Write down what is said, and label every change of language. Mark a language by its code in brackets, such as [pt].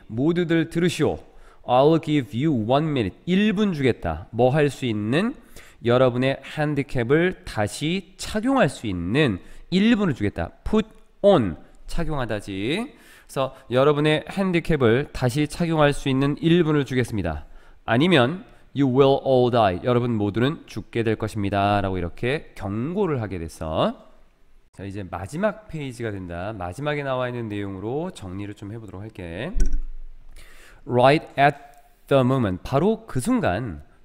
[ko] 모두들 들으시오. [en] I'll give you 1 minute. [ko] 1분 주겠다. 뭐 할 수 있는? 여러분의 핸디캡을 다시 착용할 수 있는 1분을 주겠다. [en] Put on. [ko] 착용하다지. 그래서 여러분의 핸디캡을 다시 착용할 수 있는 1분을 주겠습니다. [en] 아니면 You will all die. [ko] 여러분 모두는 죽게 될 것입니다. 라고 이렇게 경고를 하게 됐어. 자, 이제 마지막 페이지가 된다. 마지막에 나와 있는 내용으로 정리를 좀 해보도록 할게. [en] Right at the moment, [ko] 바로 그 순간에